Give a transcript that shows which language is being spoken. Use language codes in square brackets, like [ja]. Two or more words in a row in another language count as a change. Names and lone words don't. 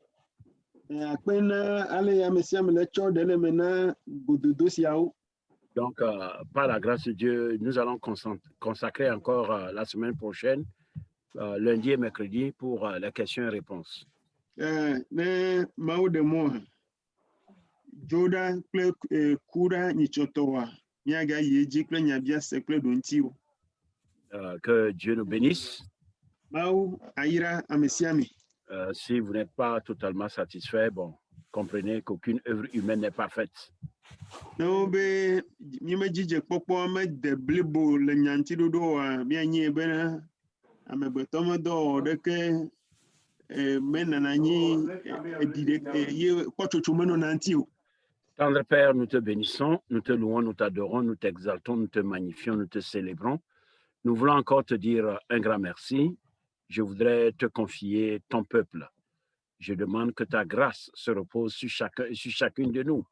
[fr] Donc, par la grâce de Dieu, nous allons consacrer encore la semaine prochaine, lundi et mercredi, pour les questions et réponses. Mais Mao de moi, [ee] Joda kple kura nitsotowa miaga yeji kple nyabiase kple dontiwo. [fr] Que Dieu nous bénisse. [ee] Mawu ayira amesiami. [fr] Si vous n'êtes pas totalement satisfait, bon, comprenez qu'aucune œuvre humaine n'est parfaite. [ee] No be nyime dzidze kpɔkpɔ me de blibo le nyanti dodo wa mianyi be amegbetɔ me dɔ ɖeke menana nyi edi ye kpɔtsotso meno nanti o. [fr] Tendre Père, nous te bénissons, nous te louons, nous t'adorons, nous t'exaltons, nous te magnifions, nous te célébrons. Nous voulons encore te dire un grand merci. Je voudrais te confier ton peuple. Je demande que ta grâce se repose sur chacune de nous.